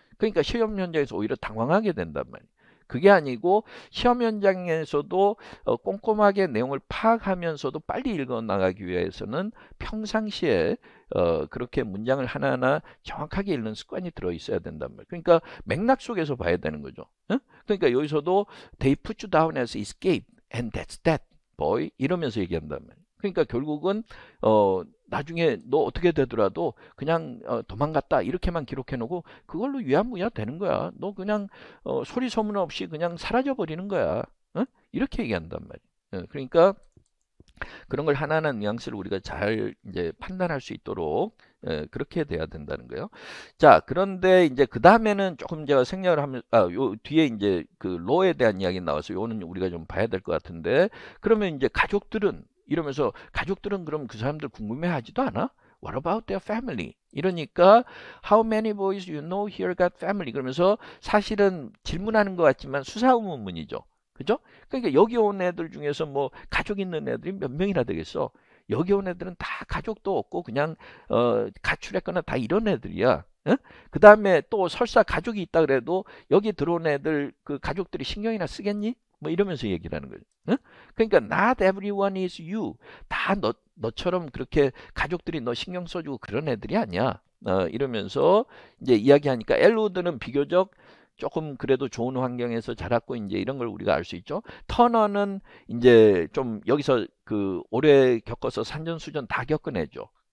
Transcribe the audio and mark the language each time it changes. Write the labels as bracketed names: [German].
[Korean] 그러니까 시험 현장에서 오히려 당황하게 된단 말이에요. 그게 아니고 시험 현장에서도 꼼꼼하게 내용을 파악하면서도 빨리 읽어 나가기 위해서는 평상시에 그렇게 문장을 하나하나 정확하게 읽는 습관이 들어 있어야 된단 말이에요. 그러니까 맥락 속에서 봐야 되는 거죠. 그러니까 여기서도 [English] they put you down as escape and that's that boy [Korean] 이러면서 얘기한단 말이에요. 그러니까 결국은 나중에 너 어떻게 되더라도 그냥 도망갔다 이렇게만 기록해 놓고 그걸로 유야무야 되는 거야. 너 그냥 소리 소문 없이 그냥 사라져 버리는 거야. 어? 이렇게 얘기한단 말이야. 그러니까 그런 걸 하나하나 뉘앙스를 우리가 잘 이제 판단할 수 있도록 그렇게 돼야 된다는 거예요. 자, 그런데 이제 그 다음에는 조금 제가 생략을 하면, 요 뒤에 이제 그 로에 대한 이야기 나와서 요는 우리가 좀 봐야 될 것 같은데, 그러면 이제 가족들은 이러면서 가족들은 그럼 그 사람들 궁금해 하지도 않아? [English] What about their family? [Korean] 이러니까 [English] How many boys you know here got family? [Korean] 그러면서 사실은 질문하는 것 같지만 수사의문문이죠. 그죠? 그러니까 여기 온 애들 중에서 뭐 가족 있는 애들이 몇 명이나 되겠어? 여기 온 애들은 다 가족도 없고 그냥 가출했거나 다 이런 애들이야. 그 다음에 또 설사 가족이 있다 그래도 여기 들어온 애들 그 가족들이 신경이나 쓰겠니? 뭐 이러면서 얘기를 하는 거죠. [English] 그러니까 not everyone is you. [Korean] 다 너처럼 그렇게 가족들이 너 신경 써주고 그런 애들이 아니야. 이러면서 이제 이야기하니까 엘로드는 비교적 조금 그래도 좋은 환경에서 자랐고 이제 이런 걸 우리가 알 수 있죠. 터너는 이제 좀 여기서 그 오래 겪어서 산전수전 다 겪은 애죠.